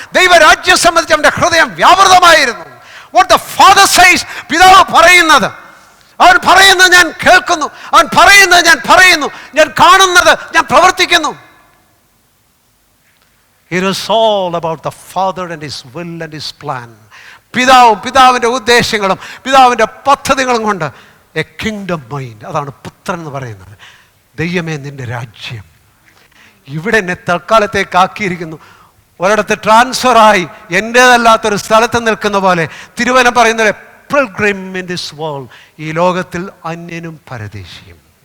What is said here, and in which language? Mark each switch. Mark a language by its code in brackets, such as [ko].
[ml] ദൈവരാജ്യം സംബന്ധിച്ച് അവൻ്റെ ഹൃദയം വ്യാപൃതമായിരുന്നു. [en] What the Father says, [ml] പിതാവ് പറയുന്നത്, അവൻ പറയുന്നത് ഞാൻ കേൾക്കുന്നു, അവൻ പറയുന്നത് ഞാൻ പറയുന്നു, ഞാൻ കാണുന്നത് ഞാൻ പ്രവർത്തിക്കുന്നു. [en] It is all about the Father and His will and His plan. [ml] പിതാവും പിതാവിൻ്റെ ഉദ്ദേശങ്ങളും പിതാവിൻ്റെ പദ്ധതികളും കൊണ്ട് [en] A kingdom mind. [ml] അതാണ് പുത്രൻ എന്ന് പറയുന്നത്. ദൈവമേ, നിൻ്റെ രാജ്യം ഇവിടെ എന്നെ തൽക്കാലത്തേക്ക് ആക്കിയിരിക്കുന്നു. ഒരിടത്ത് ട്രാൻസ്ഫറായി എൻ്റേതല്ലാത്തൊരു സ്ഥലത്ത് നിൽക്കുന്ന പോലെ തിരുവചനം പറയുന്നത്, [en] pilgrim in this world, [ml] ഈ ലോകത്തിൽ അന്യനും പരദേശിയും.